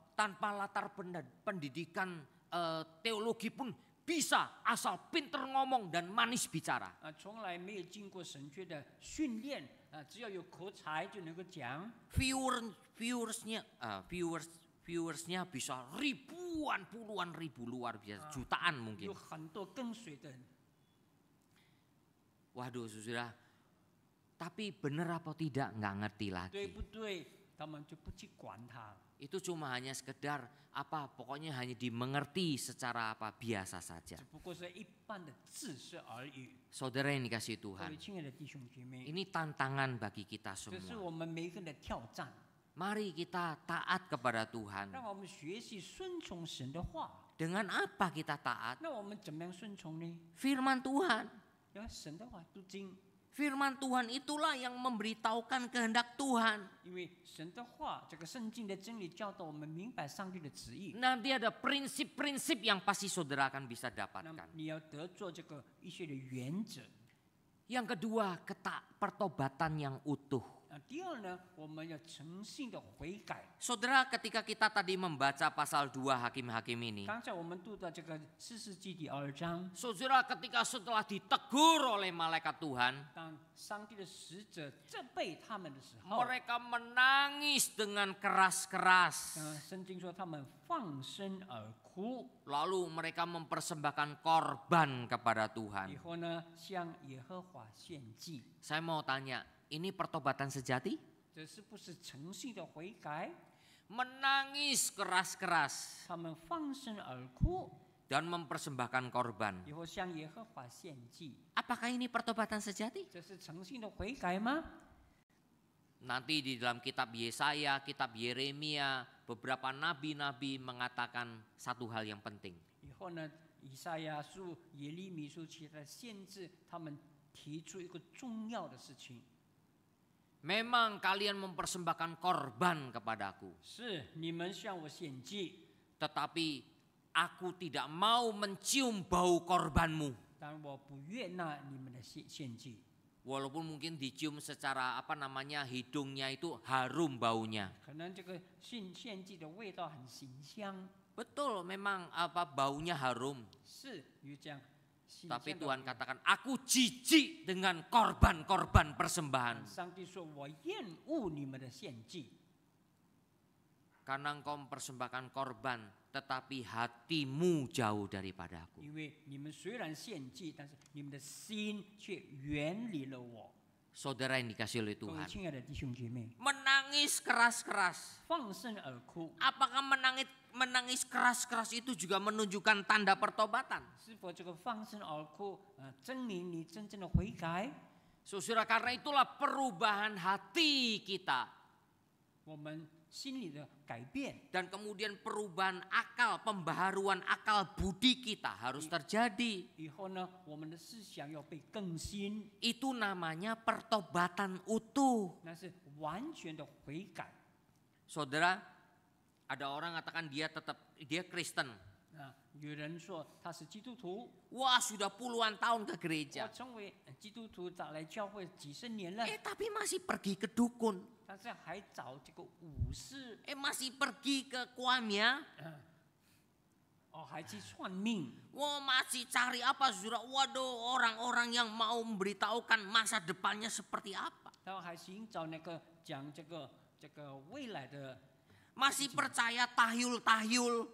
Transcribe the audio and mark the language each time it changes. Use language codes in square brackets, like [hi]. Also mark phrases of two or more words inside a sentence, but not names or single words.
[id] Tanpa latar pendidikan teologi pun bisa asal pinter ngomong dan manis bicara. [zh] 从来没有经过神学的训练，只要有口才就能够讲。 [id] Viewersnya bisa ribuan, puluhan ribu, luar biasa, jutaan [zh] 有 [id] mungkin. [zh] 很多跟随的人， [id] Waduh, saudara. Tapi benar apa tidak nggak ngerti [zh] 对 [id] lagi. [zh] 不对？他们就不去管他。 [id] Itu cuma hanya sekedar apa, pokoknya hanya dimengerti secara apa biasa saja. [zh] 只不过是一般的知识而已。 [id] Saudara yang dikasih [zh] 各位 [id] Tuhan, [zh] 亲爱的弟兄姐妹， [id] ini tantangan bagi kita [zh] 这是 [id] semua. [zh] 我们每一个人的挑战， [id] Mari kita taat kepada Tuhan. [zh] 让我们学习顺从神的话。 [id] Dengan apa kita taat? [zh] 那我们怎么样顺从呢？ [id] Firman Tuhan. [zh] 要神的话读经， [id] Firman Tuhan itulah yang memberitahukan kehendak Tuhan. [zh] 因为神的话，这个圣经的真理教导我们明白上帝的旨意。 [id] Nanti ada prinsip-prinsip yang pasti saudara akan bisa [zh] 那 [id] dapatkan. [zh] 你要得做这个一些的原则。 [id] Yang kedua, pertobatan yang utuh. [zh] 第二呢，我们要诚信的悔改。 [id] Saudara, ketika kita tadi membaca pasal 2 Hakim-Hakim ini, [zh] 刚才我们读到这个士师记第2章， [id] saudara ketika setelah ditegur oleh malaikat Tuhan, [zh] 当上帝的使者责备他们的时候， [id] mereka menangis dengan keras-keras. [zh] 圣经说他们放声而哭， [id] Lalu mereka mempersembahkan korban kepada [zh] 以 [id] Tuhan. [zh] 后呢向耶和华献祭。 [id] Saya mau tanya, ini pertobatan sejati? [zh] 这是不是诚信的悔改？ [id] Menangis keras-keras [zh] 他们放声而哭， [id] dan mempersembahkan korban. [zh] 以后向耶和华献祭， [id] Apakah ini pertobatan sejati? [zh] 这是诚信的悔改吗？ [id] Nanti di dalam kitab Yesaya, kitab Yeremia, beberapa nabi-nabi mengatakan satu hal yang penting. [zh] 以后呢，以赛亚书、耶利米书其他的先知，他们提出一个重要的事情： [id] Memang kalian mempersembahkan korban kepadaku, [zh] 是你们向我献祭， [id] tetapi aku tidak mau mencium bau korbanmu. [zh] 但我不悦纳你们的献祭。 [id] Walaupun mungkin dicium secara hidungnya itu harum baunya. [zh] 可能这个献祭的味道很馨香， [id] Betul, memang baunya harum. [zh] 是有这样馨香 [id] Tapi [zh] 的 [id] Tuhan [zh] 味道。 [id] katakan, aku jijik dengan korban-korban persembahan. [zh] 上帝说：“我厌恶你们的献祭。” [id] Karena engkau mempersembahkan korban, tetapi hatimu jauh daripadaku. [zh] 因为你们虽然献祭，但是你们的心却远离了我。 [id] Saudara yang dikasih oleh [zh] 各位 [id] Tuhan, [zh] 亲爱的弟兄姐妹， [id] menangis keras-keras. [zh] 放声而哭， [id] Apakah menangis keras-keras itu juga menunjukkan tanda pertobatan? [zh] 是否这个放声而哭，证明你真正的悔改？ [id] Saudara, karena itulah perubahan hati kita [zh] 我们心里的改变， [id] dan kemudian perubahan akal, pembaharuan akal budi kita harus terjadi. [zh] 以后呢，我们的思想要被更新， [id] Itu namanya pertobatan utuh. [zh] 那是完全的悔改。 [id] Saudara, ada orang katakan dia Kristen. [zh] 有人说他是基督徒， [id] Wah, sudah puluhan tahun ke [zh] 我 [id] gereja. [zh] 成为基督徒，早来教会几十年了， [id] Tapi masih pergi ke dukun. [zh] 但是还找这个武士， [id] Masih pergi ke kuamnya. [zh] 还去算命， [id] Wah, masih cari apa, saudara? Waduh, orang-orang yang mau memberitahukan masa depannya seperti apa. [zh] 他还寻找那个讲这个未来的， [id] Masih percaya tahyul-tahyul.